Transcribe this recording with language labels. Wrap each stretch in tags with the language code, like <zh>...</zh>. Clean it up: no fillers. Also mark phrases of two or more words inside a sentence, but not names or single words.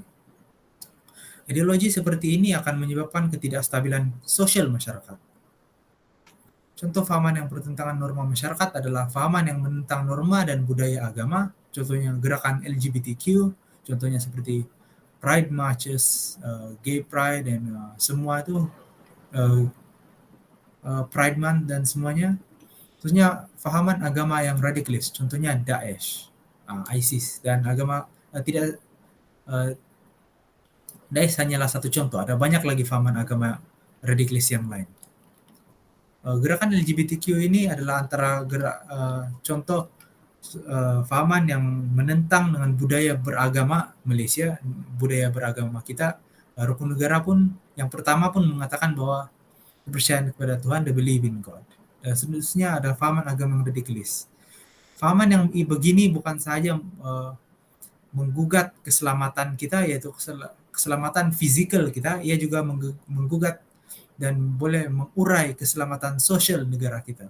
<ms>Ideologi seperti ini akan menyebabkan ketidakstabilan sosial masyarakat. Contoh fahaman yang bertentangan norma masyarakat adalah fahaman yang menentang norma dan budaya agama, contohnya gerakan LGBTQ, contohnya seperti Pride Marches, Gay Pride, dan semua itu, Pride Month dan semuanya. Terusnya fahaman agama yang radikalis, contohnya Daesh, ISIS, dan agama Daesh hanyalah satu contoh, ada banyak lagi fahaman agama radikalis yang lain. Gerakan LGBTQ ini adalah antara contoh fahaman yang menentang dengan budaya beragama Malaysia, budaya beragama kita. Rukun negara pun yang pertama pun mengatakan bahwa kepercayaan kepada Tuhan,</ms> <en>they believe in God.</en> <ms>Dan seterusnya ada fahaman agama yang radikalis. Fahaman yang begini bukan saja menggugat keselamatan kita, yaitu keselamatan fisikal kita, ia juga menggugat dan boleh mengurai keselamatan sosial negara kita.</ms>